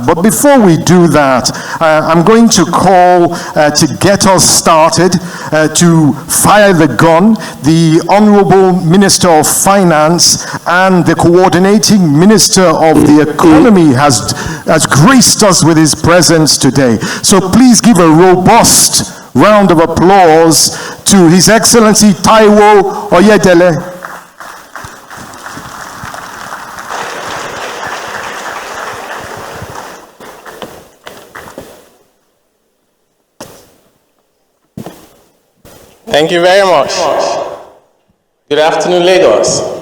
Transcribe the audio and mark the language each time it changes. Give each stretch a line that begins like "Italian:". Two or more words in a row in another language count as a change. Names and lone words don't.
English: But before we do that, I'm going to call to get us started, to fire the gun, the Honorable Minister of Finance and the Coordinating Minister of the Economy has graced us with his presence today. So please give a robust round of applause to His Excellency Taiwo Oyedele. Thank you very much. Good afternoon, Lagos.